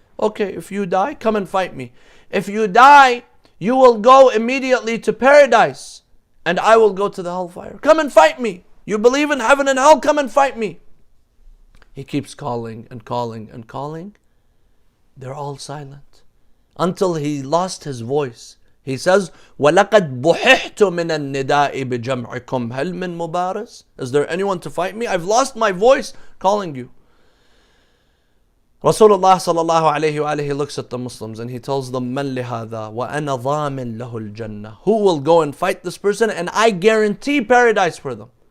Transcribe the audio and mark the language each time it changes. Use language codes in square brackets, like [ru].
[en] Okay, if you die, come and fight me. If you die, you will go immediately to paradise. And I will go to the hellfire. Come and fight me. You believe in heaven and hell? Come and fight me. He keeps calling and calling and calling. They're all silent. Until he lost his voice. He says, [ar] وَلَقَدْ بُحِحْتُ مِنَ النِّدَاءِ بِجَمْعِكُمْ هَلْ مِن مُبَارِسٍ. [en] Is there anyone to fight me? I've lost my voice calling you. Rasulullah sallallahu alayhi wa alayhi looks at the Muslims and he tells them, [ar] مَن لِهَذَا وَأَنَا ضَامٍ لَهُ الْجَنَّةِ. [en] Who will go and fight this person, and I guarantee paradise for them.